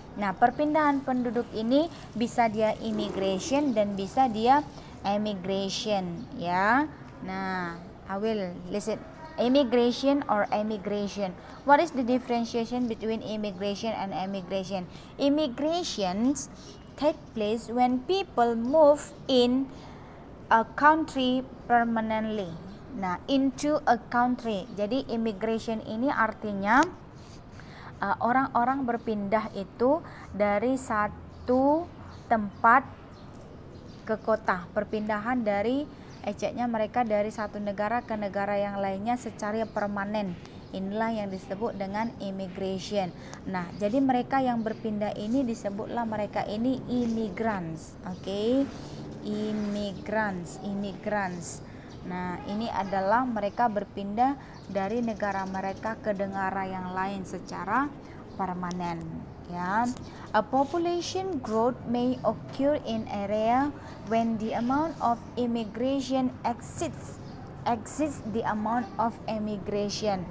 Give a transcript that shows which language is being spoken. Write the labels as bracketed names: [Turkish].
[Indonesian] Nah, perpindahan penduduk ini bisa dia immigration dan bisa dia emigration, ya. [English] Nah, I will listen. Immigration or emigration. What is the differentiation between immigration and emigration? Immigrations take place when people move in a country permanently. Nah, into a country. [Indonesian] Jadi immigration ini artinya orang-orang berpindah itu dari satu tempat ke kota. Perpindahan dari mereka dari satu negara ke negara yang lainnya secara permanen. Inilah yang disebut dengan immigration. Nah, jadi mereka yang berpindah ini disebutlah mereka ini immigrants. Oke. Immigrants. Nah, ini adalah mereka berpindah dari negara mereka ke negara yang lain secara permanen, ya. [English] A population growth may occur in area when the amount of immigration exceeds the amount of emigration.